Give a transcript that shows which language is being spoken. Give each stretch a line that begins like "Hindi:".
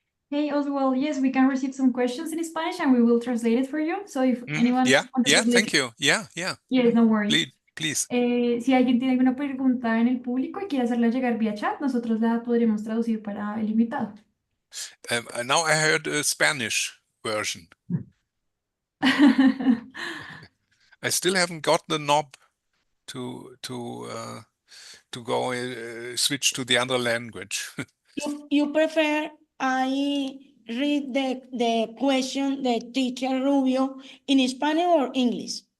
English: Hey, Oswald, yes, we can receive some questions in Spanish and we will translate it for you. So if anyone... Yeah, thank you. Yeah. Yes, no worries. Please.
Spanish: Si alguien tiene alguna pregunta en el público y quiere hacerla llegar vía chat, nosotros la podremos traducir para el invitado.
English: Now I heard a Spanish version. I still haven't got the knob to go switch to the other language. You prefer I read the question, the teacher Rubio, in Spanish or English?